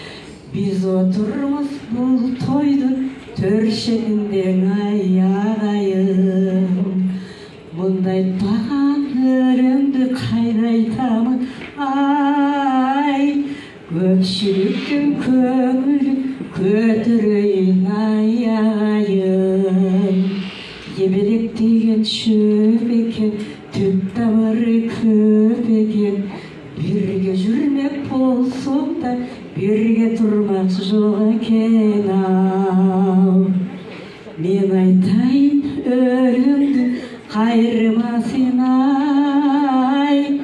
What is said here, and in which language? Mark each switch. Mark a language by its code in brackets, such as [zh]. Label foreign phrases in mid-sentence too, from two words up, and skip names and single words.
[ky] Биз отурмуз бул тойдун төр шетинде ай агайым. Мындай багандырымды кайра айтамын ай. Көпчүлүктүн көңүлүн көтөрөйүн ай агайым. [kk] Ебелек деген шөп екен, түп тамыры көп екен. Бірге жүрмек болсақ та, бірге тұрмақ жоқ екен ау. Мен айтайын өлімді қайырмасын ай.